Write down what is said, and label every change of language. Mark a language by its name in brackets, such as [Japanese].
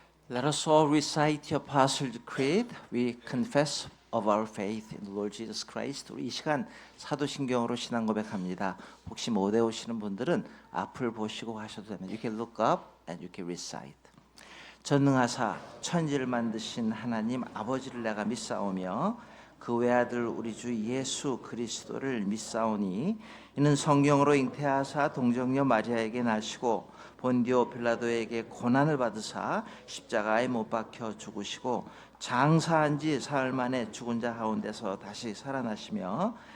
[English] Let us all recite the Apostles' Creed. We confess of our faith in the Lord Jesus Christ. [Korean] 우리 이 시간 사도신경으로 신앙 고백합니다. 혹시 못 외우시는 분들은 앞을 보시고 하셔도 됩니다. [English] You can look up and you can recite. [Korean] 전능하사 천지를 만드신 하나님 아버지를 내가 믿사오며 그 외아들 우리 주 예수 그리스도를 믿사오니 이는 성경으로 잉태하사 동정녀 마리아에게 나시고 본디오 빌라도에게 고난을 받으사 십자가에 못 박혀 죽으시고 장사한 지 사흘 만에 죽은 자 가운데서 다시 살아나시며